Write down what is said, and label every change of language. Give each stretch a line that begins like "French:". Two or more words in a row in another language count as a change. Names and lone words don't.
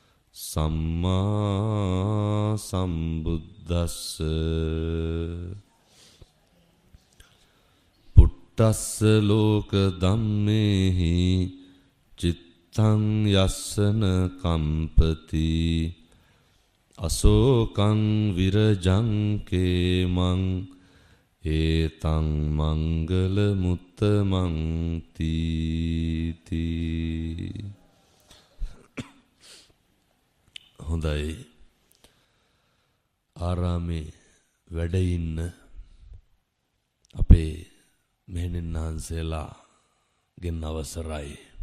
Pali: සම්මා සම්බුද්දස්ස පුට්ටස්ස ලෝක ධම්මේහි චිත්තං යස්සන කම්පති අසෝකං විරජං කේමං ඒතං මංගල මුත්තමං තීති.
Sinhala: හොඳයි, ආරාමේ වැඩ ඉන්න අපේ මෙහෙණින් වහන්සේලාගෙන් අවසරයි.